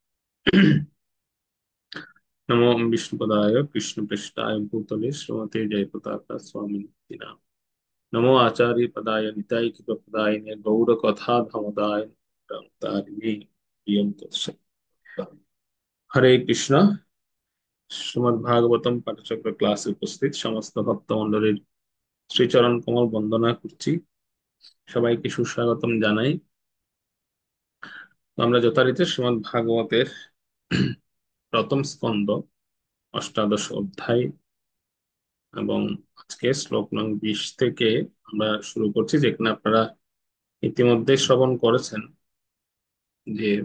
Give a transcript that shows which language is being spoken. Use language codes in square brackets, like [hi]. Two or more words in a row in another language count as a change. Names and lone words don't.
[sa] नमो विष्णुपदाय कृष्णपृष्ठाय भूतले श्रीमते जयप्रताप स्वामिनिति नाम नमो आचार्य पदाय निताय कृपदायिने गौर कथा धमदाय तारिणे प्रियं तत्सत् हरे कृष्ण [bn] শ্রীমদ্ ভাগবতম পাঠচক্র ক্লাসে উপস্থিত সমস্ত ভক্তমণ্ডলীর শ্রীচরণ কমল বন্দনা করছি সবাইকে সুস্বাগতম জানাই তো আমরা যথারীতি শ্রীমদ্ ভাগবতের প্রথম স্কন্ধ অষ্টাদশ অধ্যায় এবং আজকে শ্লোক নং 20 থেকে আমরা শুরু করছি যেখানে আপনারা ইতিমধ্যে শ্রবণ করেছেন যে